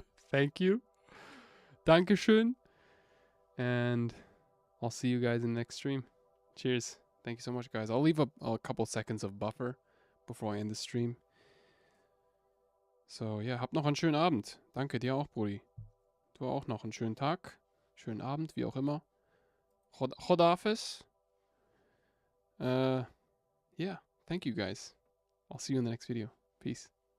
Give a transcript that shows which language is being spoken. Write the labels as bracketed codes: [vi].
[en] Thank you. Dankeschön. And I'll see you guys in the next stream. Cheers. Thank you so much, guys. I'll leave a couple seconds of buffer before I end the stream. [de] So, ja, habt noch einen schönen Abend. Danke dir auch, Brudi. Du auch noch einen schönen Tag. Schönen Abend, wie auch immer. Chodafis. [en] Yeah, thank you guys. I'll see you in the next video. Peace.